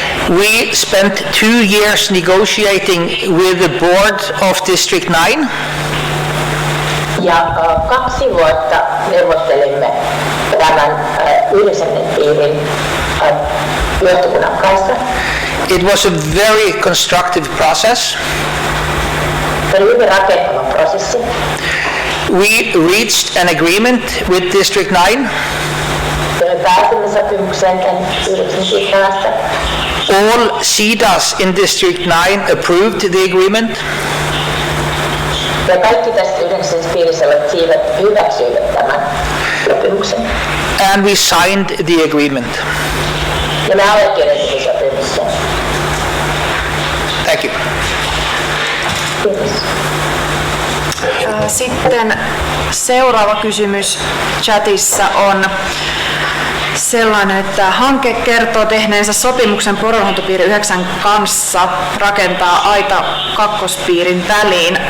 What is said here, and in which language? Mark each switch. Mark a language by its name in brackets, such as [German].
[English] We spent 2 years negotiating with the board of District 9. [Finnish] Ja 2 vuotta neuvottelimme tämän 9. piirin johtokunnan kanssa. [English] It was a very constructive process. [Finnish] Se oli hyvin rakentava prosessi. [English] We reached an agreement with District 9. All CEDAs in District 9 approved the agreement. [Finnish] Ja kaikki tästä 9 piirissä olevat siivet hyväksyivät tämän sopimuksen. [English] And we signed the agreement. [Finnish] Ja me allekirjoitimme sopimuksen. [English] Thank you. [Finnish] Kiitos. Sitten seuraava kysymys chatissa on sellainen, että hanke kertoo tehneensä sopimuksen poronhoitopiiri 9 kanssa rakentaa aita kakkospiirin väliin.